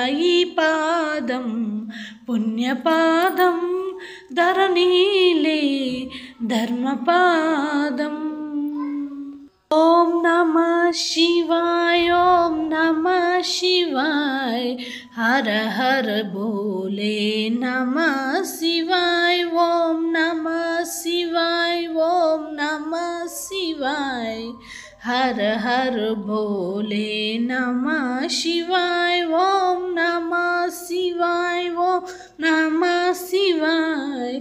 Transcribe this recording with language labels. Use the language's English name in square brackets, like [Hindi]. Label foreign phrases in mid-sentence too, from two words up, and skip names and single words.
[Telugu] ఈ పాదం పుణ్యపాదం ధరణీలే ధర్మపాదం. [Sanskrit] ఓం నమః శివాయ, ఓం నమః శివాయ. [Hindi] हर हर बोले [Sanskrit] नमः शिवाय ओम नमः शिवाय ओम नमः शिवाय। [Hindi] हर हर बोले [Sanskrit] नमः शिवाय ओम नमः शिवाय ओम नमः शिवाय।